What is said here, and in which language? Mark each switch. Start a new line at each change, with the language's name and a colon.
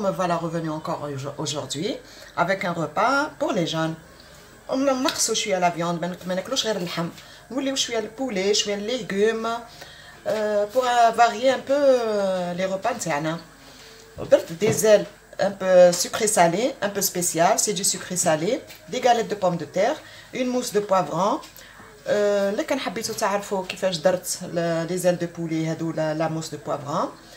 French: Me voilà revenu encore aujourd'hui avec un repas pour les jeunes.
Arabic: نقصوا شويه
French: la viande,
Arabic: ما ناكلوش غير اللحم. نوليو شويه البولي, شويه légumes
French: pour varier un peu les repas
Arabic: نتاعنا.
French: درت des ailes un peu sucré salé, un peu spécial, c'est du sucré salé, des galettes de pommes de terre, une mousse de poivron.
Arabic: اللي كان حبيتو تعرفوا كيفاش درت لي زيل دو بولي هادو لا موس دو بوافرون.